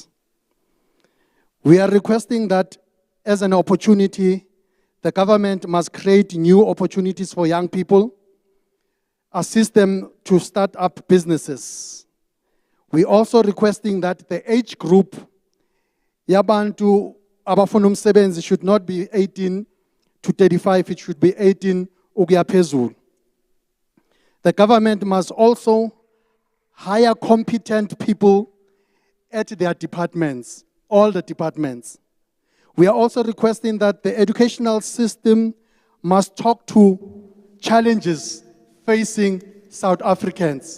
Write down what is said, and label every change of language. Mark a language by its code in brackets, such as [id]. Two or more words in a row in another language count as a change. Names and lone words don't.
[en] We are requesting that as an opportunity, the government must create new opportunities for young people, assist them to start up businesses. We also requesting that the age group [zu] yabantu abafuna umsebenzi [en] should not be 18 to 35, it should be 18 [zu] ukuya phezulu. [en] The government must also hire competent people at their departments, all the departments. We are also requesting that the educational system must talk to challenges facing South Africans.